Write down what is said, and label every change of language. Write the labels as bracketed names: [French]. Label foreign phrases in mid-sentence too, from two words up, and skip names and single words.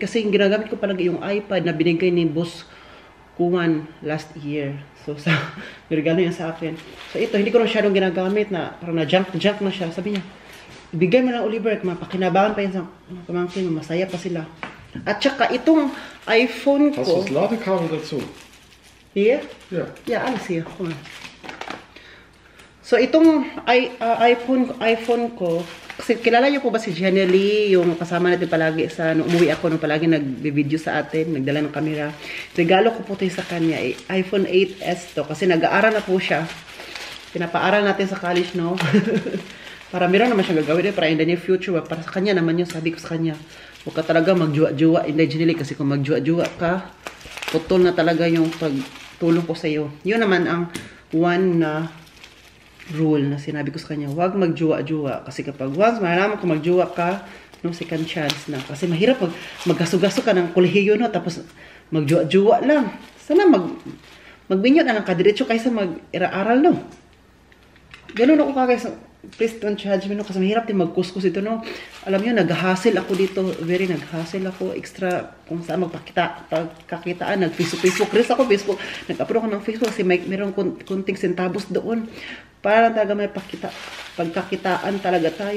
[Filipino] Kasi yung ginagamit ko palagi yung iPad na binigay ni boss Kuman [English] last year. [Filipino] So, regalo niya sa akin. So, ito, hindi ko na masyadong ginagamit na parang na-junk na siya. Sabi niya, ibigay mo lang, Oliver, mapakinabangan pa yan sa pamangkin mo, masaya pa sila. At saka, itong iPhone ko... [German] Hast du das Ladekabel dazu? Hier? Ja. Ja, alles hier. [Filipino] So, itong iPhone ko, kasi kilala niyo po ba si Jenny Lee, yung kasama natin palagi sa, nung umuwi ako, nung palagi nag-video sa atin, nagdala ng camera. Regalo ko po ito sa kanya, iPhone 8s to, kasi nag-aaral na po siya. Pinapaaral natin sa college, no? Para meron naman siya gagawin, para [English] in the near future, [Filipino] para sa kanya naman yun, sabi ko sa kanya, huwag ka talaga magjuwa-juwa, hindi Jenny Lee, kasi kung magjuwa-juwa ka, putol na talaga yung pagtulong ko sa iyo. Yun naman ang one na rule na sinabi ko sa kanya, huwag magjuwa-juwa. Kasi kapag once malaman ko magjuwa ka, [English] no second chance [Filipino] na. Kasi mahirap pag maggaso-gaso ka ng kolehiyo, no, tapos magjuwa-juwa lang. Sana magbinyo na lang kadiretso kaysa mag-ira-aral, no. Ganun ako kagay. [English] Please don't judge me, no, [Filipino] kasi mahirap din magkuskus ito, no. Alam niyo, nag-hustle ako dito, very nag-hustle ako, extra kung saan pagkakitaan, nag-Facebook, rin ako Facebook, nag-upload ako ng Facebook kasi meron kunting centavos doon, para talaga may pagkakitaan talaga tayo.